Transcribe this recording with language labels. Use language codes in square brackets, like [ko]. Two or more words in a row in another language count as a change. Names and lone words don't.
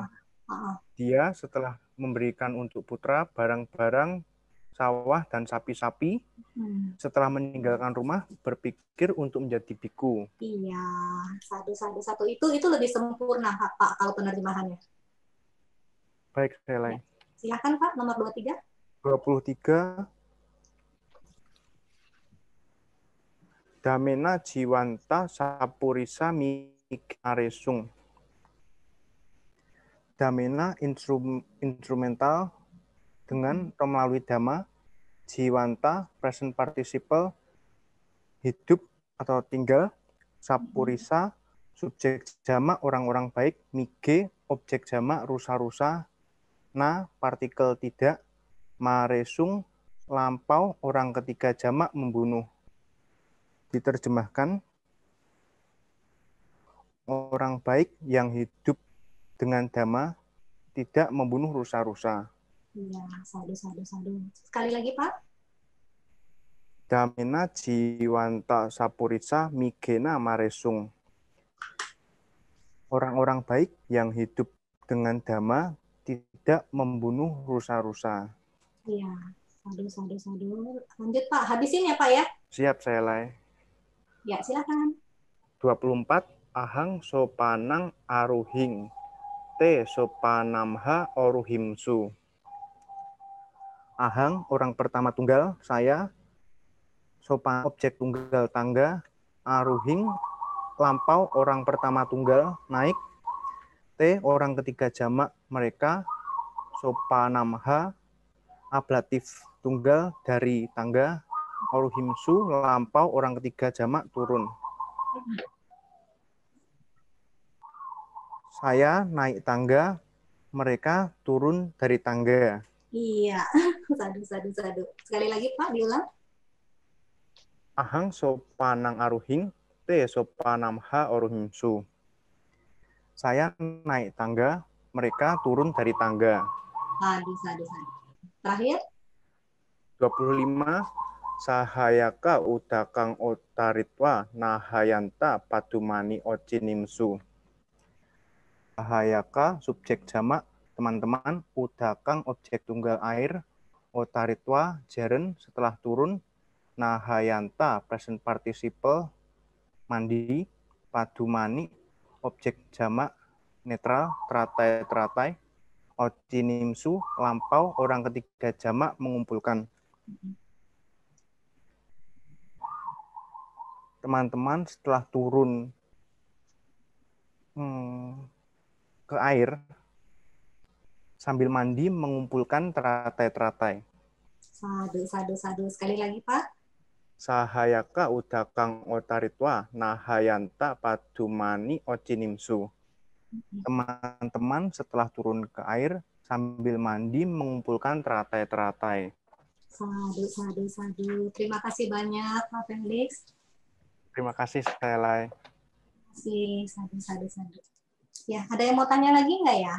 [id] Dia setelah memberikan untuk putra, barang-barang, sawah dan sapi-sapi, setelah meninggalkan rumah berpikir untuk menjadi biku. Iya, satu itu lebih sempurna Pak kalau penerjemahannya. Baik, saya lain. Silakan Pak, nomor 23. 23. [pi] Damena jiwanta sapurisa mikaresung. [id] Damena instrumental dengan melalui dhamma, jiwanta [en] present participle [id] hidup atau tinggal, sapurisa, subjek jamak orang-orang baik, mige, objek jamak rusa-rusa, na, partikel tidak, maresung, lampau, orang ketiga jamak membunuh. Diterjemahkan, orang baik yang hidup dengan dhamma tidak membunuh rusa-rusa. Iya, sadu. Sekali lagi, Pak. [pi] Damena jiwanta sapurisa migena maresung. [id] Orang-orang baik yang hidup dengan dhamma tidak membunuh rusa-rusa. Iya, sadu. Lanjut, Pak. Habisin ya, Pak ya? Siap, saya Lai. Ya, silakan. 24. [pi] Ahang sopanang aruhing. Te sopanamha oruhimsu. [id] Ahang, orang pertama tunggal, saya. Sopan, objek tunggal tangga. Aruhing, lampau, orang pertama tunggal, naik. Te, orang ketiga jamak, mereka. Sopanamha, ablatif tunggal dari tangga. Oruhimsu, lampau, orang ketiga jamak, turun. Saya naik tangga, mereka turun dari tangga. Iya, sadu. Sekali lagi, Pak, diulang. [pi] Ahang sopanang aruhing, te sopanamha oruhimsu. [id] Saya naik tangga, mereka turun dari tangga. Sadu. Terakhir. 25. [pi] Sahayaka udakang otaritwa nahayanta padumani ocinimsu. [id] Sahayaka, subjek jamak, teman-teman, udakang, objek tunggal air, otaritwa, jaren, setelah turun, nahayanta, [en] present participle, [id] mandi, padumani, objek jamak, netral, teratai, ocinimsu, lampau, orang ketiga jamak, mengumpulkan. Teman-teman setelah turun ke air, sambil mandi mengumpulkan teratai. Sadu. Sekali lagi, Pak. [pi] Sahayaka udakang otaritwa nahayanta padumani ocinimsu. [id] Teman-teman setelah turun ke air, sambil mandi mengumpulkan teratai. Sadu. Terima kasih banyak, Pak Felix. Terima kasih, saya Lai. Sadu. Ya, ada yang mau tanya lagi nggak ya?